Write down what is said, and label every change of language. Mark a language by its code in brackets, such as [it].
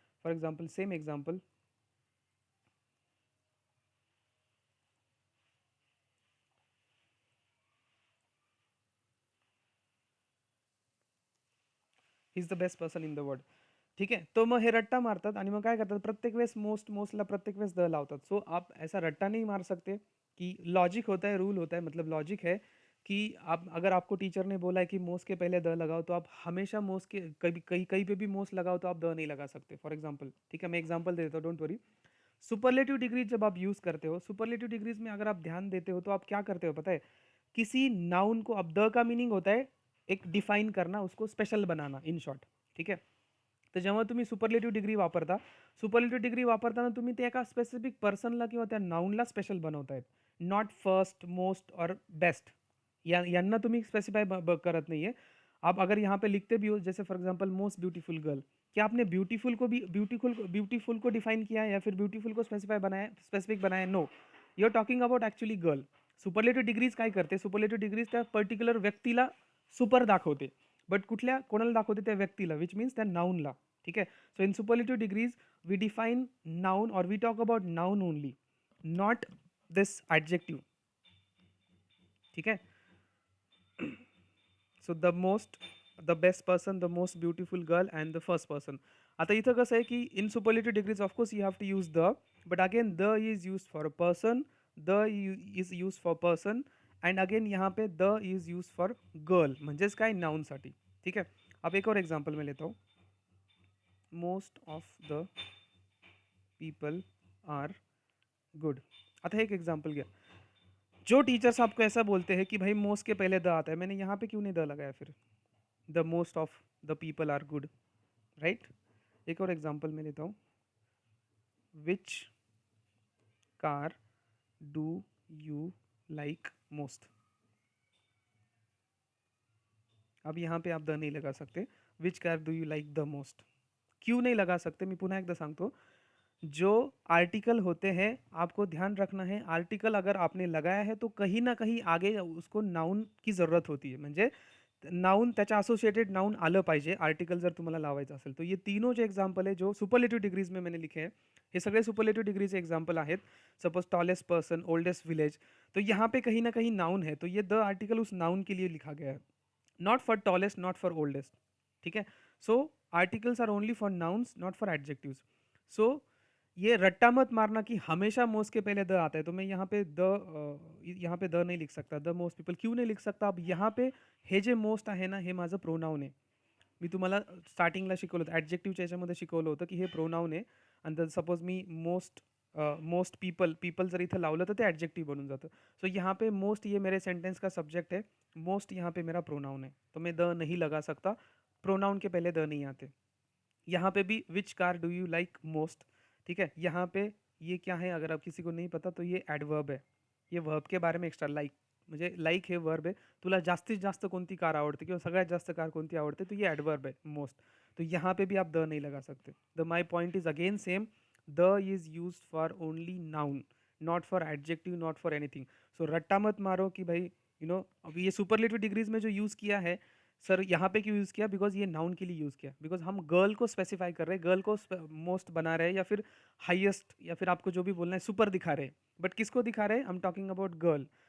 [en] For example, same example, he is the best person in the world. [mr] ठीक है, तो मग हे रट्टा मारतात आणि मग काय करतात, प्रत्येक वेळेस मोस्टला प्रत्येक वेळेस द लावतात. [hi] सो आप ऐसा रट्टा नहीं मार सकते, कि लॉजिक होता है, रूल होता है, मतलब लॉजिक है कि आप, अगर आपको टीचर ने बोला है कि मोस्ट के पहले द लगाओ, तो आप हमेशा मोस्ट के कभी कहीं कहीं पे भी मोस्ट लगाओ तो आप द नहीं लगा सकते. फॉर एग्जाम्पल, ठीक है, मैं एग्जाम्पल दे देता हूँ, [en] Don't worry. [hi] सुपरलेटिव डिग्रीज जब आप यूज करते हो, सुपरलेटिव डिग्रीज में अगर आप ध्यान देते हो, तो आप क्या करते हो पता है? किसी नाउन को, अब द का मीनिंग होता है एक डिफाइन करना, उसको स्पेशल बनाना, इन शॉर्ट. [mr] ठीक आहे, तर जेव्हा तुम्ही सुपरलेटिव्ह डिग्री वापरता, सुपरलेटिव्ह डिग्री वापरताना तुम्ही ते एका स्पेसिफिक पर्सनला किंवा त्या नाउनला स्पेशल बनवतायत, नॉट फर्स्ट, मोस्ट और बेस्ट. यांना तुम्ही स्पेसिफाई करत नहीं है. [hi] आप अगर यहाँ पे लिखते भी हो, जैसे for example most beautiful girl, क्या आपने ब्यूटीफुल को भी ब्यूटीफुल को डिफाइन किया है या फिर ब्यूटीफुल को स्पेसिफाई बनाया, स्पेसिफिक बनाया? [en] No, you are talking about actually girl. [mr] Superlative degrees काय करते? सुपरलेटिव्ह डिग्रीज त्या पर्टिक्युलर व्यक्तीला सुपर दाखवते, बट कुठल्या, कोणाला दाखवते? त्या व्यक्तीला, [en] Which means त्या नाउनला. ठीक आहे, so in superlative degrees we define noun, और we talk about noun only, not this adjective. ठीक आहे, so the most, the best person, the most beautiful girl and the first person. [mr] आता इथं कसं आहे की [en] in superlative degrees of course you have to use the, but again the is use for a person, the is use for person, and again यहाँ पे the is use for girl, [mr] म्हणजेच काय, नाउनसाठी. [hi] ठीक आहे, अब एक और एग्जाम्पल मैं लेता हूँ. [en] Most of the people are good. [hi] आता एक एग्जाम्पल गया, जो टीचर्स आपको ऐसा बोलते हैं कि भाई मोस्ट के पहले द आता है, मैंने यहाँ पे क्यों नहीं द लगाया फिर? [en] The most of the people are good, right. एक और example मैं लेता हूँ. Which car do you like most. [hi] अब यहाँ पे आप द नहीं लगा सकते. [en] which car do you like the most, [hi] क्यों नहीं लगा सकते? [mr] मी पुन्हा एकदा सांगतो. [hi] जो आर्टिकल होते हैं, आपको ध्यान रखना है, आर्टिकल अगर आपने लगाया है तो कहीं ना कहीं आगे उसको नाउन की जरूरत होती आहे. [mr] म्हणजे नाउन त्याच्या असोसिएटेड नाउन आलं पाहिजे आर्टिकल जर तुम्हाला लावायचं असेल. [hi] तो ये तीनों जो एग्जाम्पल है जो सुपरलेटिव डिग्रीज में मैंने लिखे हैं, [mr] हे सगळे सुपरलेटिव डिग्रीचे एग्जाम्पल आहेत. [hi] Suppose tallest person, oldest village, तो यहाँ पे कहीं ना कहीं नाउन है, तो ये द आर्टिकल उस नाउन के लिए लिखा गया है, not for tallest, not for oldest. ठीक है. [en] So articles are only for nouns, not for adjectives. [hi] सो ये रट्टा मत मारना कि हमेशा मोस्ट के पहले द आता है, तो मैं यहाँ पे द नहीं लिख सकता. द मोस्ट पीपल क्यों नहीं लिख सकता? [mr] अब यहाँ पे हे जे मोस्ट आहे ना, हे माझं प्रोनाउन आहे. मी तुम्हाला स्टार्टिंगला शिकवलं होतं, ॲडजेक्टिव्हच्या याच्यामध्ये शिकवलं होतं की हे प्रोनाउन आहे. आणि सपोज मी मोस्ट पीपल, पीपल जर इथं लावलं तर ते ॲडजेक्टिव्ह बनून जातं. [hi] सो यहाँ पे मोस्ट ये मेरे सेंटेंस का सब्जेक्ट है, मोस्ट यहाँ पे मेरा प्रोनाउन है, तो मैं द नहीं लगा सकता. प्रोनाउन के पहले द नहीं आते. यहाँ पे भी [en] Which car do you like most. [hi] ठीक है. यहाँ पे ये क्या है, अगर आप किसी को नहीं पता तो ये एडवर्ब है. [mr] ये वर्ब के बारे में एक्स्ट्रा लाईक, म्हणजे लाईक हे वर्ब आहे. तुला जास्तीत जास्त कोणती कार आवडते किंवा सगळ्यात जास्त कार कोणती आवडते, [hi] तो ये एडवर्ब है मोस्ट. तो यहाँ पे भी आप द नहीं लगा सकते. [en] The my point is again same, the is use for only noun, not for adjective, not for anything. [hi] सो रट्टा मत मारो कि भाई अभी ये सुपरलेटिव डिग्रीज में जो यूज़ किया है, सर यहाँ पे क्यों यूज़ किया, बिकॉज ये नाउन के लिए यूज़ किया, बिकॉज हम गर्ल को स्पेसिफाई कर रहे हैं, गर्ल को मोस्ट बना रहे हैं, या फिर हाईएस्ट, या फिर आपको जो भी बोलना है सुपर दिखा रहे हैं. बट किसको दिखा रहे हैं? [en] I am talking about girl.